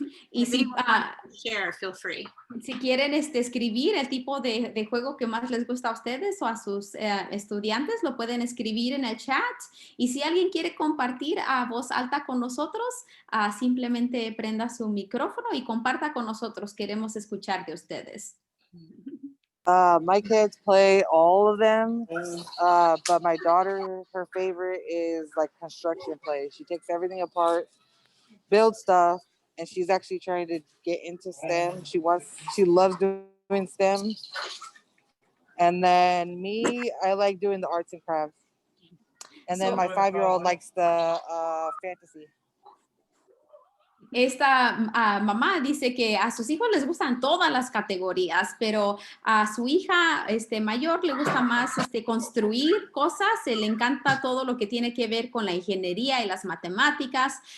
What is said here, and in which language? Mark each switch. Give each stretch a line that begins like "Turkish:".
Spanish: Y si,
English: share, feel free.
Spanish: Si quieren escribir el tipo de juego que más les gusta a ustedes o a sus estudiantes, lo pueden escribir en el chat. Y si alguien quiere compartir a voz alta con nosotros, simplemente prenda su micrófono y comparta con nosotros. Queremos escuchar de ustedes.
English: My kids play all of them, but my daughter, her favorite is like construction play. She takes everything apart, builds stuff, and she's actually trying to get into STEM. She loves doing STEM. And then me, I like doing the arts and crafts. And then So- my 5-year-old likes the fantasy.
Spanish: Esta mamá dice que a sus hijos les gustan todas las categorías, pero a su hija mayor le gusta más construir cosas, le encanta todo lo que tiene que ver con la ingeniería y las matemáticas.